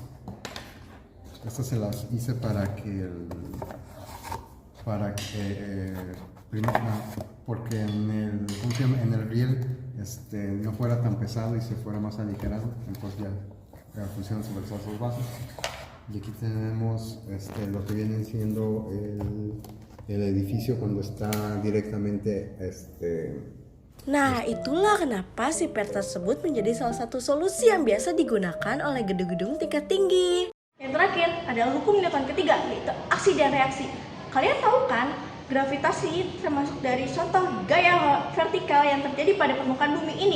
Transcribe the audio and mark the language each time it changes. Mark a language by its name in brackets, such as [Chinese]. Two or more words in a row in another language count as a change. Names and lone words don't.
[Spanish] Estas se las hice porque en el riel no fuera tan pesado y se fuera más aligerado, entonces ya funcionan sobre esas dos bases. Y aquí tenemos lo que viene siendo el edificio cuando está directamente [Indonesian] Nah, itulah kenapa si PER tersebut menjadi salah satu solusi yang biasa digunakan oleh gedung-gedung tingkat tinggi. Yang terakhir adalah hukum Newton ketiga, yaitu aksi dan reaksi. Kalian tahu kan, gravitasi termasuk dari contoh gaya vertikal yang terjadi pada permukaan bumi ini.